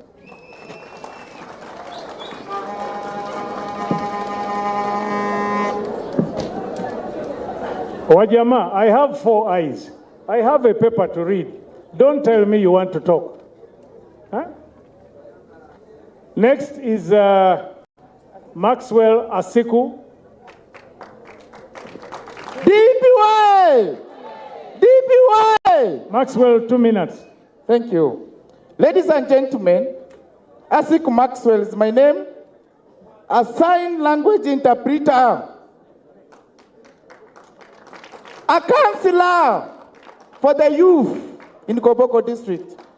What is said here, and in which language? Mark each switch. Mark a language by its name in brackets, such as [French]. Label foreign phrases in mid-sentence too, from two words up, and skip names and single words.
[English] Wajama, I have 4 eyes. I have a paper to read. Don't tell me you want to talk. Huh? Next is Maxwell Asiku. DPY! DPY! Maxwell, 2 minutes. Thank you. Ladies and gentlemen, Asiku Maxwell is my name. A sign language interpreter. A counselor for the youth in Koboko district.